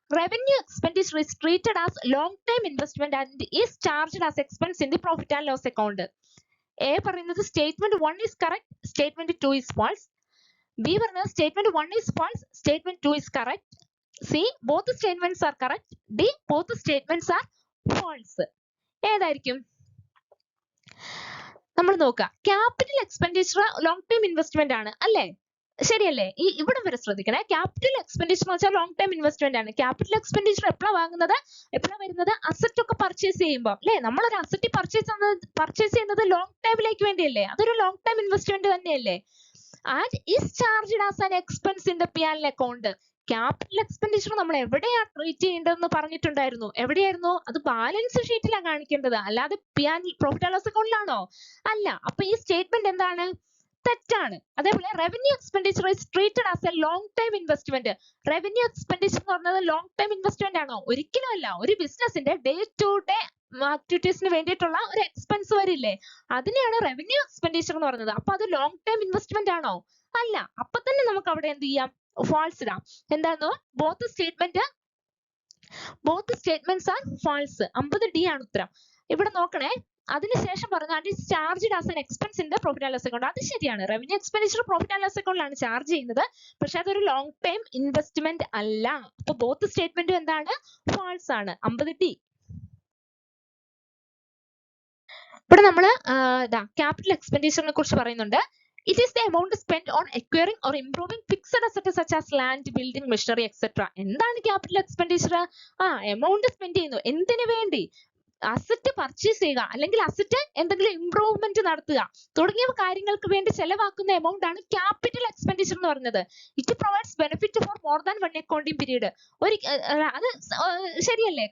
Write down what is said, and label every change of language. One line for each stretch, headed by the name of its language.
English: Revenue expenditure is treated as long-term investment and is charged as expense in the profit and loss account. A പറയുന്നത് statement 1 is correct, statement 2 is false. B പറയുന്നത് statement 1 is false, statement 2 is correct. C, both statements are correct. D, both statements are false.
Malayalam: ഏതായിരിക്കും? നമ്മൾ നോക്കാം. Capital expenditure long time investment ആണ് അല്ലേ, ശരിയല്ലേ? ഇവിടെ വരെ ശ്രദ്ധിക്കണേ, ക്യാപിറ്റൽ എക്സ്പെൻഡിച്ചർ എന്ന് വെച്ചാൽ ലോങ് ടൈം ഇൻവെസ്റ്റ്മെന്റ് ആണ്. ക്യാപിറ്റൽ എക്സ്പെൻഡിച്ചർ എപ്പോഴാണ് വരുന്നത്, അസറ്റ് ഒക്കെ പർച്ചേസ് ചെയ്യുമ്പോൾ അല്ലേ. നമ്മളൊരു അസറ്റ് പർച്ചേസ് ചെയ്യുന്നത് ലോങ് ടൈമിലേക്ക് വേണ്ടിയല്ലേ, അതൊരു ലോങ് ടൈം ഇൻവെസ്റ്റ്മെന്റ് തന്നെയല്ലേ.
English: And is charged as an expense in the P&L account.
Malayalam: Capital expenditure നമ്മൾ എവിടെയാ ട്രീറ്റ് ചെയ്യേണ്ടതെന്ന് പറഞ്ഞിട്ടുണ്ടായിരുന്നു. എവിടെയായിരുന്നു അത്? ബാലൻസ് ഷീറ്റിലാണ് കാണിക്കേണ്ടത്, അല്ലാതെ പ്രോഫിറ്റ് ആൻഡ് ലോസ് അക്കൗണ്ടിലാണോ? അല്ല. അപ്പൊ ഈ സ്റ്റേറ്റ്മെന്റ് എന്താണ്? തെറ്റാണ്. അതേപോലെ
English: Revenue expenditure is treated as a long time investment.
Malayalam: Revenue expenditure എന്ന് പറഞ്ഞത് ലോങ് ടൈം ഇൻവെസ്റ്റ്മെന്റ് ആണോ? ഒരിക്കലും അല്ല. ഒരു ബിസിനസിന്റെ ഡേ ടു ഡേ ആക്ടിവിറ്റീസിന് വേണ്ടിയിട്ടുള്ള ഒരു എക്സ്പെൻസ് വരില്ലേ, അതിനെയാണ് റവന്യൂ എക്സ്പെൻഡിച്ചർ എന്ന് പറയുന്നത്. അപ്പൊ അത് ലോങ് ടൈം ഇൻവെസ്റ്റ്മെന്റ് ആണോ? അല്ല. അപ്പൊ തന്നെ നമുക്ക് അവിടെ എന്ത് ചെയ്യാം, false ഇടാം.
English: എന്താണോ, both statements are false.
Malayalam: 50D ആണ് ഉത്തരം. ഇവിടെ നോക്കണേ, അതിനുശേഷം പറഞ്ഞാൽ
English: Charged as an expense in the profit and loss account.
Malayalam: അത് ശരിയാണ്, revenue expenditure profit and loss അക്കൗണ്ടിലാണ് charge ചെയ്യുന്നത്, പക്ഷെ അതൊരു ലോങ് ടൈം ഇൻവെസ്റ്റ്മെന്റ് അല്ല. അപ്പൊ ബോത്ത് സ്റ്റേറ്റ്മെന്റും എന്താണ്, ഫാൾസ് ആണ്. 50D. ഇവിടെ നമ്മള് ക്യാപിറ്റൽ എക്സ്പെൻഡിച്ചറിനെ കുറിച്ച് പറയുന്നുണ്ട്.
English: It is the amount spent on acquiring or improving fixed assets such as land, building, machinery, etc.
Malayalam: എന്താണ് ക്യാപിറ്റൽ എക്സ്പെൻഡിച്ചർ? എമൗണ്ട് സ്പെൻഡ് ചെയ്യുന്നു. എന്തിനു വേണ്ടി? അസറ്റ് പർച്ചേസ് ചെയ്യുക, അല്ലെങ്കിൽ അസറ്റ് എന്തെങ്കിലും ഇംപ്രൂവ്മെന്റ് നടത്തുക തുടങ്ങിയ കാര്യങ്ങൾക്ക് വേണ്ടി ചെലവാക്കുന്ന എമൗണ്ട് ആണ് ക്യാപിറ്റൽ എക്സ്പെൻഡിച്ചർ എന്ന് പറയുന്നത്.
English: It provides benefit for more than one accounting period.
Malayalam: അത് ശരിയല്ലേ?